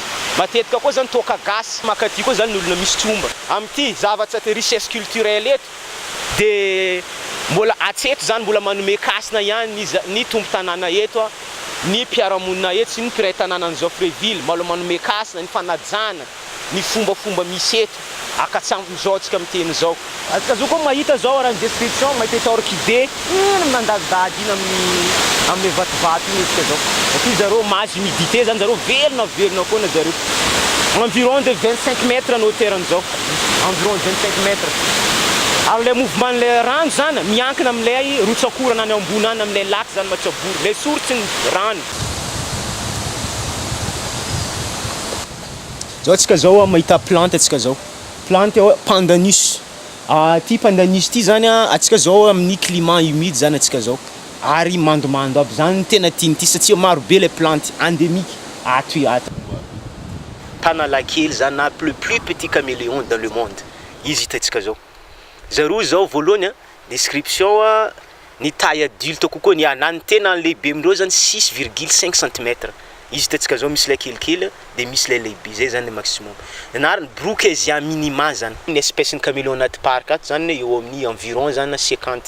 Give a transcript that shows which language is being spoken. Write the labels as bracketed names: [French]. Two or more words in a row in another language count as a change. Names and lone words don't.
[Malagasy] Matetika koa zany toka gasy makaty koa zany ny olona misy tromba amty zavatra te [French] richesse culturelle [Malagasy] eto de mbola atseto zany mbola manome kasina ihany ny tombo tanàna eto ny mpiaramonina eto sy ny mpiray tanàna an'izao Fréville mbola manome kasina ny fanajana ny fombafomba misy eto akatsamizao atsika miteny zao. Atsika zao koa mahita zao raha ny description mahita orchidée mandadidady iny amin'ny vatovato iny atsika zao. Satria zareo mazy humidité zany zareo velona koa na zareo. [French] Environ de 25 mètres en hauteur an'izao. Environ 25 mètres. Alors le mouvement le [Malagasy] rano zany miankina amin'ilay rotsakorana any ambony any amin'ilay lac zany Matsabory, le sorotry ny rano. Zao atsika zao mahita plante atsika zao. [French] Plante pandanus. [Malagasy] Ty pandanus ty zany atsika zao amin'ny [French] climat humide [Malagasy] zany atsika zao. Ary mandomando aby zany tena tiany ty satria maro be [French] les plantes endémiques [Malagasy] ato ato. Tanalakely zany na [French] le plus petit caméléon dans le monde. [Malagasy] Izy hitatsika zao. Zareo zao voalohany description ny [French] taille adulte [Malagasy] kokoa ny anany tena lehibe amindreo zany 6,5 cm. Izy hitatsika zao misy le kelikely de misy le lehibe zay zany [French] le maximum. [Malagasy] Anarany Brookesia minima zany. Ny espèce ny caméléon anaty parc ato zany eo amin'ny environ zany 50.